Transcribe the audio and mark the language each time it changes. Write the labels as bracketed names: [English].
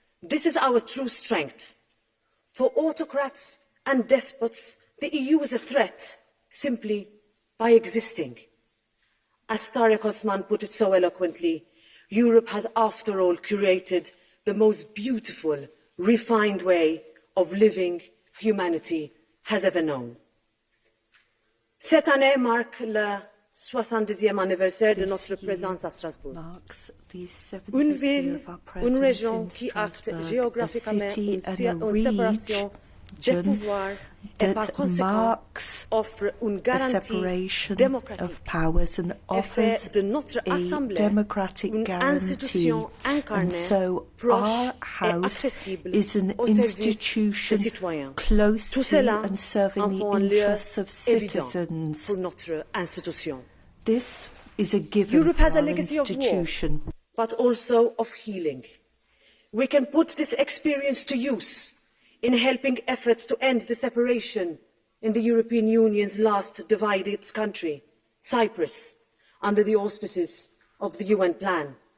[English] This is our true strength. For autocrats and despots, the EU is a threat simply by existing. As Tarek Osman put it so eloquently, Europe has, after all, curated the most beautiful, refined way of living humanity has ever known. [French] Cette année marque le 70e anniversaire de notre présence à Strasbourg. Une ville, une région qui acte géographiquement une séparation des pouvoirs et par conséquent offre une garantie démocratique et fait de notre Assemblée une institution incarnée, proche et accessible au service des citoyens. Tout cela en font un lieu évident pour notre institution. [English] Europe has a legacy of war, but also of healing. We can put this experience to use in helping efforts to end the separation in the European Union's last divided country, Cyprus, under the auspices of the UN plan.